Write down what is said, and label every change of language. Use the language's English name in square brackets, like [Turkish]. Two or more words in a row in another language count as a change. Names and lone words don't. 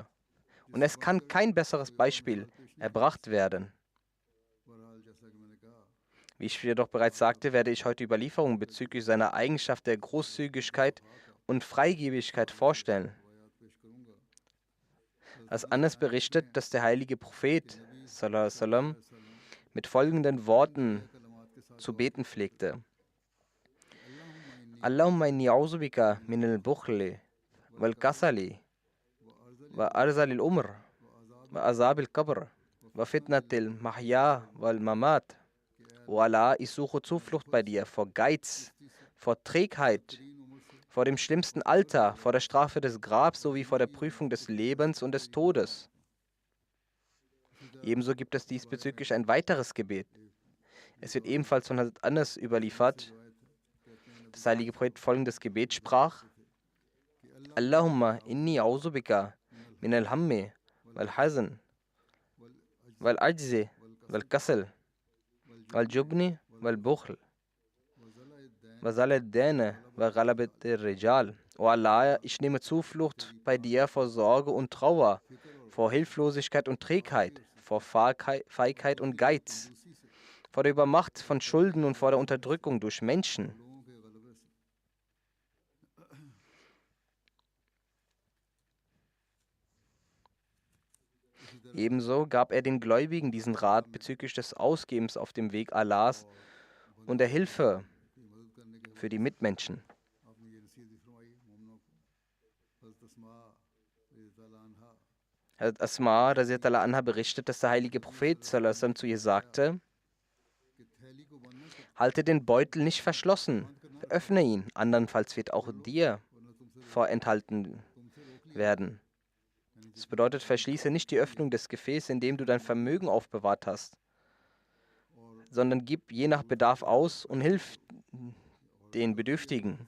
[German] Und es kann kein besseres Beispiel erbracht werden. Wie ich jedoch bereits sagte, werde ich heute Überlieferungen bezüglich seiner Eigenschaft der Großzügigkeit und Freigebigkeit vorstellen. Als Anas berichtet, dass der heilige Prophet [Arabic] صلى الله عليه وسلم [German] mit folgenden Worten zu beten pflegte: [Arabic] اللهم إني أعوذ بك من البخل والكسل وأرذل العمر وعذاب القبر وفتنة المحيا والممات. [German] O Allah, ich suche Zuflucht bei dir vor Geiz, vor Trägheit, vor dem schlimmsten Alter, vor der Strafe des Grabs sowie vor der Prüfung des Lebens und des Todes. Ebenso gibt es diesbezüglich ein weiteres Gebet. Es wird ebenfalls von Hazrat Anas überliefert, dass der heilige Prophet folgendes Gebet sprach: [Arabic] اللهم إني أعوذ من الهم والحزن والعجز والكسل والجبن والبخل وضلع الدين وغلبة الرجال. [German] O Allah, ich nehme Zuflucht bei dir vor Sorge und Trauer, vor Hilflosigkeit und Trägheit, vor Feigheit und Geiz, vor der Übermacht von Schulden und vor der Unterdrückung durch Menschen. Ebenso gab er den Gläubigen diesen Rat bezüglich des Ausgebens auf dem Weg Allahs und der Hilfe für die Mitmenschen. Hazrat Asma [Arabic] رضي الله عنها [German] berichtet, dass der heilige Prophet [Arabic] صلى الله عليه وسلم [German] zu ihr sagte: Halte den Beutel nicht verschlossen, öffne ihn, andernfalls wird auch dir vorenthalten werden. Das bedeutet, verschließe nicht die Öffnung des Gefäßes, in dem du dein Vermögen aufbewahrt hast, sondern gib je nach Bedarf aus und hilf den Bedürftigen.